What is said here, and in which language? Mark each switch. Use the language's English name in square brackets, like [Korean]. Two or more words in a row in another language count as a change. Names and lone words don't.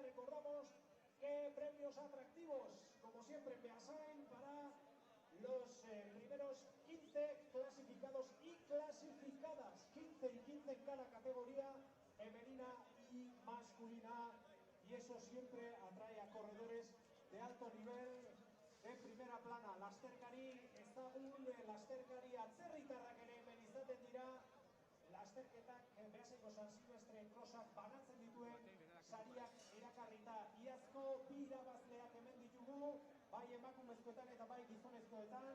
[Spanish] Recordamos que premios atractivos, como siempre en Beasain, para los primeros 15 clasificados y clasificadas. 15 y 15 en cada categoría, femenina y masculina. Y eso siempre atrae a corredores de alto nivel, de primera plana. [Basque] Lasterkari ezagun, lasterkari atzerritarrak ere hemen izaten dira. Lasterketak Beasaingo San Silvestre Krosak banatzen dituen sariak erakarrita. Iazko bi irabazleak hemen ditugu, bai emakumezkoetan eta bai gizonezkoetan.